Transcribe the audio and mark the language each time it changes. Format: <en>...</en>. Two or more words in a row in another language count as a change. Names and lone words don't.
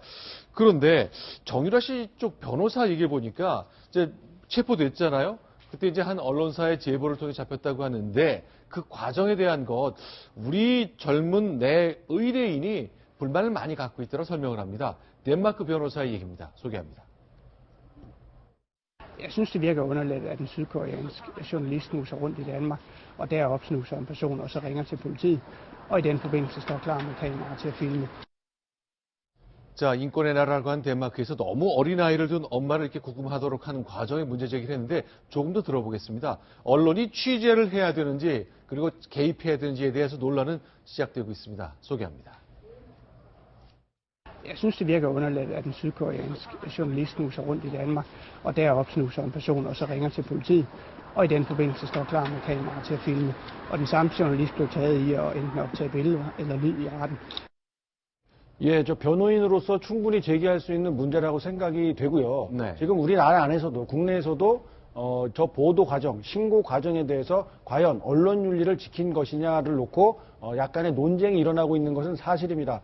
<ko>그런데, 정유라 씨 쪽 변호사 얘기를 보니까, 이제 체포됐잖아요? 그때 이제 한 언론사의 제보를 통해 잡혔다고 하는데, 그 과정에 대한 것, 우리 젊은 내 의뢰인이 불만을 많이 갖고 있다고 설명을 합니다. 덴마크 변호사의 얘기입니다. 소개합니다.</ko> <da>Jeg synes, det virker underligt, at en sydkoreansk journalist snuser rundt i Danmark, og derop snuser en person, og så ringer til politiet, og i den forbindelse står klar med kamera til at filme.</da> <ko>자, 인권의 나라라고 한 덴마크에서 너무 어린아이를 둔 엄마를 이렇게 구금하도록 하는 과정에 문제 제기를 했는데 조금 더 들어보겠습니다. 언론이 취재를 해야 되는지 그리고 개입해야 되는지에 대해서 논란은 시작되고 있습니다. 소개합니다.</ko> <da>Jeg synes, det virker underligt, at en sydkoreansk journalist snuser rundt i Danmark, og derop snuser en person, og så ringer til politiet, og i den forbindelse står klar med kamera til at filme. Og den samme journalist blev taget i at enten optage billeder eller lyd i retten.</da> <ko>예, 저 변호인으로서 충분히 제기할 수 있는 문제라고 생각이 되고요. 네. 지금 우리나라 안에서도 국내에서도 저 보도 과정, 신고 과정에 대해서 과연 언론 윤리를 지킨 것이냐를 놓고 약간의 논쟁이 일어나고 있는 것은 사실입니다.</ko>